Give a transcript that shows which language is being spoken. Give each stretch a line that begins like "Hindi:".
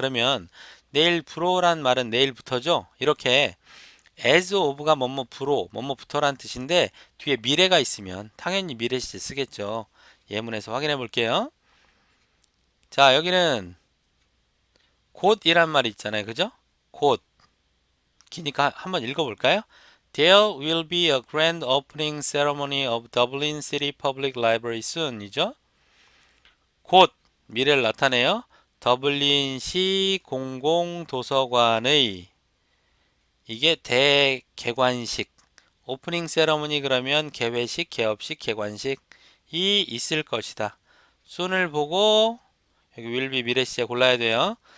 Korean: 그러면 내일부로란 말은 내일부터죠. 이렇게 as of가 뭐뭐부로 뭐뭐부터란 뜻인데 뒤에 미래가 있으면 당연히 미래 시제 쓰겠죠. 예문에서 확인해 볼게요. 자, 여기는 곧이란 말이 있잖아요. 그죠? 곧. 기니까 한번 읽어볼까요?
English: There will be a grand opening ceremony of Dublin City Public Library soon.
Korean: 이죠? 곧 미래를 나타내요. 더블린시 공공도서관의 이게 대개관식 오프닝 세러머니 그러면 개회식, 개업식, 개관식이 있을 것이다. soon을 보고 여기 will be 미래 시제 골라야 돼요.